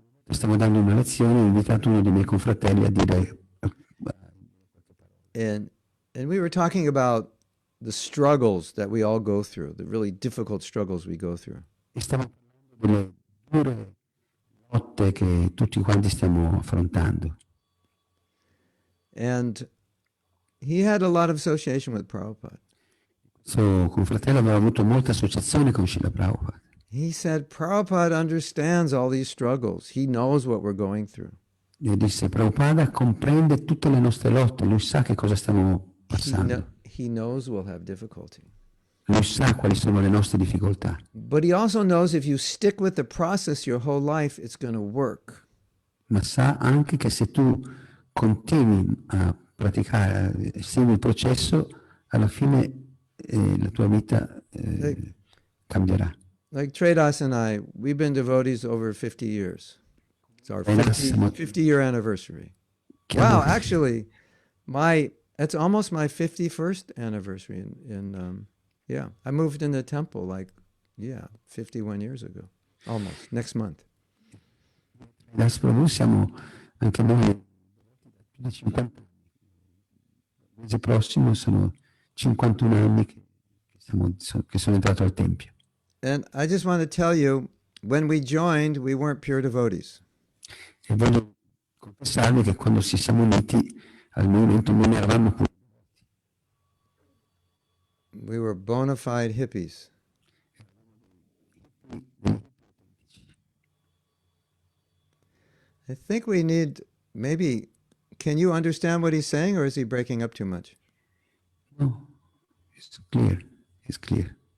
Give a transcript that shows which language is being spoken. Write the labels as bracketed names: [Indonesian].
[Italian] Stavo dando una lezione, ho invitato uno dei miei confratelli a dire... [English] And we were talking about the struggles that we all go through, the really difficult struggles we go through. [Italian] E stavo parlando delle dure lotte che tutti quanti stiamo affrontando. [English] And he had a lot of association with Prabhupada. [Italian] Suo confratello aveva avuto molta associazione con Srila Prabhupada. [English] He said, Prabhupada understands all these struggles. He knows what we're going through. [Italian] E disse, Prabhupada comprende tutte le nostre lotte, lui sa che cosa stiamo passando. [English] He knows we'll have difficulty. [Italian] Lui sa quali sono le nostre difficoltà. [English] But he also knows if you stick with the process your whole life, it's going to work. [Italian] Ma sa anche che se tu continui a praticare, segui il processo, alla fine la tua vita cambierà. [English] Like Tredas and I, we've been devotees over 50 years. It's our 50-year anniversary. Wow, actually, it's almost my 51st anniversary. Yeah, I moved in the temple 51 years ago, almost, next month. [Italian] Hare Prabhu siamo Anche noi, più di 50 anni, il mese prossimo sono 51 anni che sono entrato al Tempio. [English] And I just want to tell you, when we joined, we weren't pure devotees. [Italian] E voglio confessarvi che quando ci siamo uniti al movimento non eravamo pure. [English] We were bona fide hippies. I think we need maybe. Can you understand what he's saying, or is he breaking up too much? No, it's clear. It's clear.